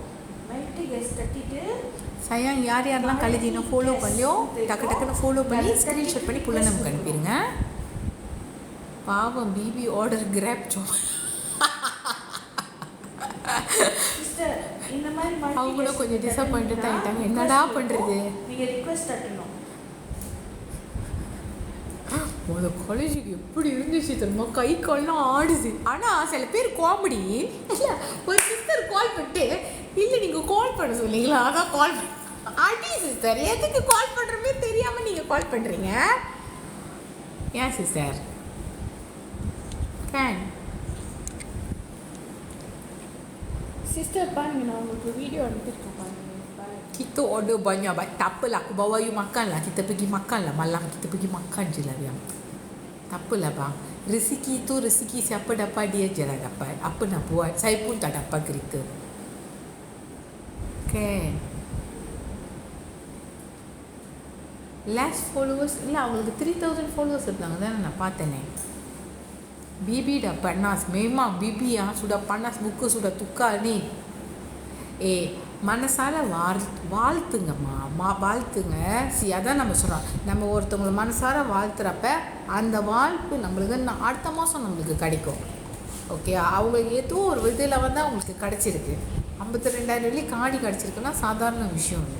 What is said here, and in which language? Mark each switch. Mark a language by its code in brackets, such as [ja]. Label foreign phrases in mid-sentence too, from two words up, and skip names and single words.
[ta] மல்டி கெஸ்ட் தட்டிட்டு sayang யாரெல்லாம் காலேஜ் இன்னும் ஃபாலோ பண்ணலையோ டக்குன்னு ஃபாலோ பண்ணி ஸ்க்ரீன்ஷாட் பண்ணி புள்ள நமக்கு அனுப்பிடுங்க. பாவம் பிபி ஆர்டர் கிராப் சிஸ்டர் இந்த மாதிரி multi அவங்களும் guest கொஞ்சம் disappointed attend ஆயிட்டாங்க. பண்ணா என்னடா request பண்றது? இருக்கும். நீங்க ரிக்வெஸ்ட் தட்டணும். உங்களோட காலேஜுக்கு எப்படி இருந்துச்சு தெரியுமா? கை கால்லாம் ஆடுது. ஆனால் சில பேர் காமெடி இல்லை, ஒரு சிஸ்டர் கால் பண்ணிட்டு இல்லை நீங்கள் கால் பண்ண சொன்னீங்களா, அதான் கால் அடி சிஸ்டர், எதுக்கு கால் பண்ணுறமே தெரியாமல் நீங்கள் கால் பண்ணுறீங்க? ஏன் சிஸ்டர் கேன் சிஸ்டர் பாருங்க, நான் உங்களுக்கு வீடியோ அனுப்பியிருக்கேன் பாருங்க. [ms] kita order banyak, tak apalah, aku bawa you makan lah, kita pergi makan lah malam, kita pergi makan je lah yang tak apalah bang, rezeki tu rezeki siapa dapat dia je lah dapat, apa nak buat, saya pun tak dapat kereta kan. [en] Last followers [ta] இல்லை, அவங்களுக்கு 3000 followers இருந்தாங்க தானே நான் பார்த்தேனே. [ms] Bibi dah panas, memang Bibi sudah panas, muka sudah tukar ni. [ta] மனசால வாழ்த்துங்கம்மா, வாழ்த்துங்க. அதான் நம்ம சொல்கிறோம், நம்ம ஒருத்தவங்களை மனசார வாழ்த்துறப்ப அந்த வாழ்ப்பு நம்மளுக்கு அடுத்த மாதம் நம்மளுக்கு கிடைக்கும். ஓகே, அவங்களுக்கு ஏதோ ஒரு விதையில் வந்து அவங்களுக்கு கிடச்சிருக்கு. 52,000 வெள்ளி காடி கிடச்சிருக்குன்னா சாதாரண விஷயம் இல்லை.